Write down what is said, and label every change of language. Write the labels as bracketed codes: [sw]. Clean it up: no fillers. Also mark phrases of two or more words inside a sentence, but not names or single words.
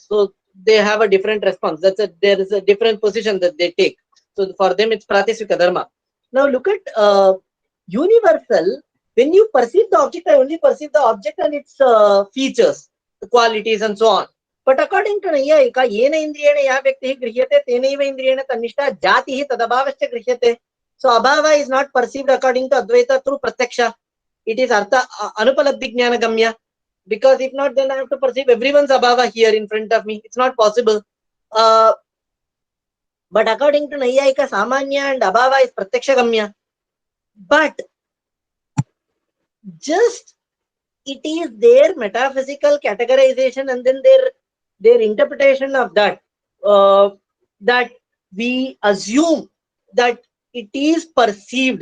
[en] So they have a different response. There is a different position that they take. So for them, it's [sa] प्रत्यक्ष धर्म. [en] Now look at universal. When you perceive the object, I only perceive the object and its features, the qualities and so on. But according to [sa] Nayayika, येन इन्द्रियेण या व्यक्तिः गृह्यते तेनैव इन्द्रियेण तन्निष्ठा जातिः तदभावश्च गृह्यते. [en] So abhava is not perceived according to Advaita through Pratyakṣa. It is [sa] अर्थ अनुपलब्धि ज्ञान गम्य. [en] Because if not, then I have to perceive everyone's abhava here in front of me. It's not possible. But according to Nayayika, samanya and abhava is [sa] प्रत्यक्ष गम्य. [en] But just it is their metaphysical categorization and then their interpretation of that, that we assume that it is perceived.